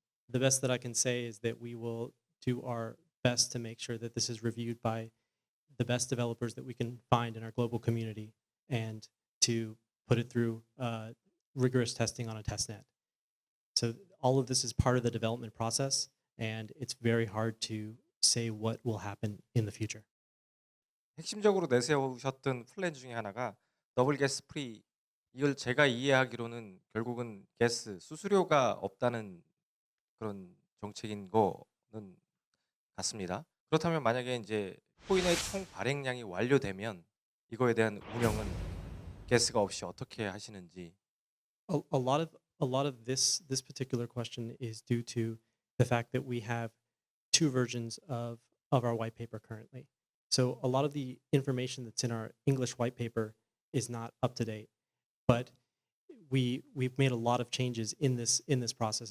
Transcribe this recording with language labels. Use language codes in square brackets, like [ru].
[en] The best that I can say is that we will do our best to make sure that this is reviewed by the best developers that we can find in our global community and to put it through rigorous testing on a testnet. So all of this is part of the development process, and it's very hard to say what will happen in the future. [ko] 핵심적으로 내세우셨던 플랜 중에 하나가 더블 게스 프리. 이걸 제가 이해하기로는 결국은 게스 수수료가 없다는 그런 정책인 거는 같습니다. 그렇다면 만약에 이제 코인의 총 발행량이 완료되면 이거에 대한 운영은 게스가 없이 어떻게 하시는지. [en] A lot of this particular question is due to the fact that we have two versions of our white paper currently. So a lot of the information that's in our English white paper is not up to date, but we've made a lot of changes in this process.